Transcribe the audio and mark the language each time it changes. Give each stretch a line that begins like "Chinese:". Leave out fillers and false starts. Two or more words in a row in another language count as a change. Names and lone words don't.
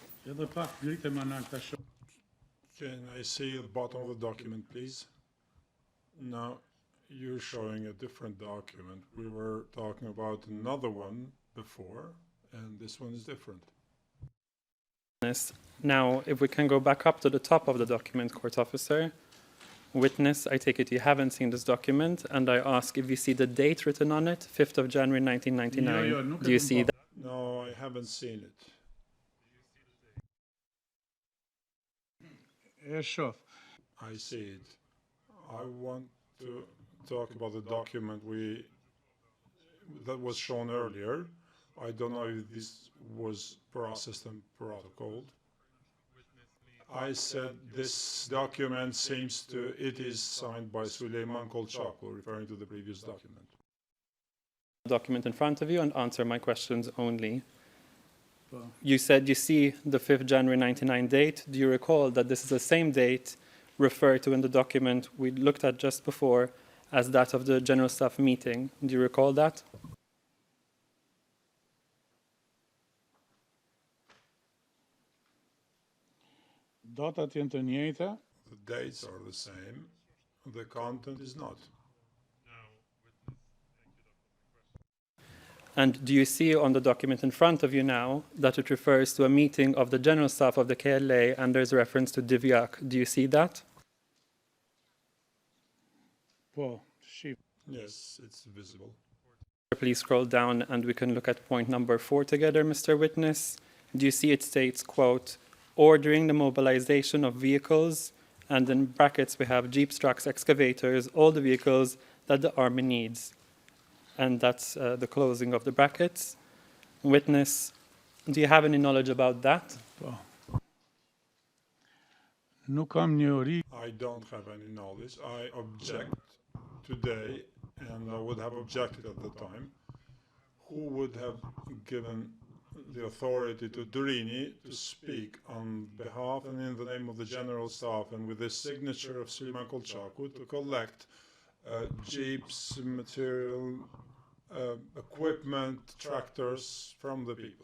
Albanian: Edhe pak gritë më në këtë shoh.
English: Can I see the bottom of the document, please? Now, you're showing a different document. We were talking about another one before, and this one is different. Now, if we can go back up to the top of the document, court officer. Witness, I take it you haven't seen this document, and I ask if you see the date written on it, 5th of January 1999. Do you see that? No, I haven't seen it.
Albanian: E shoh.
English: I see it. I want to talk about the document that was shown earlier. I don't know if this was processed and protocoled. I said this document it is signed by Süleyman Kolçaklı, referring to the previous document. Document in front of you and answer my questions only. You said you see the 5th January 99 date. Do you recall that this is the same date referred to in the document we looked at just before as that of the General Staff meeting? Do you recall that?
Albanian: Datat janë të njëjta.
English: The dates are the same. The content is not. And do you see on the document in front of you now that it refers to a meeting of the General Staff of the KLA and there's reference to Divyak? Do you see that?
Albanian: Po, shif.
English: Yes, it's visible. Please scroll down and we can look at point number 4 together, Mr. Witness. Do you see it states, quote, ordering the mobilization of vehicles, and in brackets we have jeeps, trucks, excavators, all the vehicles that the Army needs. And that's the closing of the brackets. Witness, do you have any knowledge about that?
Albanian: Po. Nuk kam njohuri.
English: I don't have any knowledge. I object today, and I would have objected at the time. Who would have given the authority to Durini to speak on behalf and in the name of the General Staff and with the signature of Süleyman Kolçaklı to collect jeeps, material, equipment, tractors from the people.